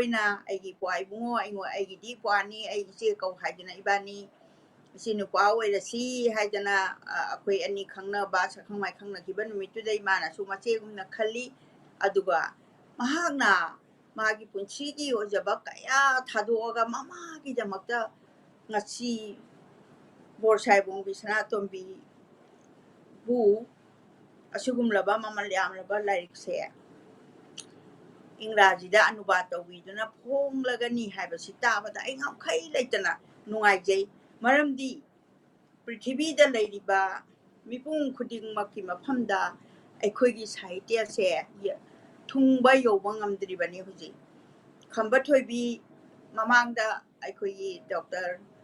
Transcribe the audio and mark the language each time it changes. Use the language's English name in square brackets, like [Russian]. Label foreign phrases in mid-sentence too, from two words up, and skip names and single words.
[Manipuri] na, aigi puai bungo, aigi di puani, aigi che kau haidana ibani, Sinupa oirasi haidana akoi ani khangnaba sakhangmai khangnakiba numittuda imana su machegumna khalli aduga mahakna magi punchigi ojaba kaya thadoga mamagi damakta ngasi Boro Saheb ongbi Sanatombi bu asugumlaba mamalyamlaba lyricist Ingrajida anubat tawiduna phonglagani haibasi tabada ai ngamkhai leitana nungaijai maramdi Prithibida leiriba mipung khudingmakki mafamda aikhoigi sahitya se thungba yoba ngamdribani huji khamba thoibi mamangda aikhoigi doctor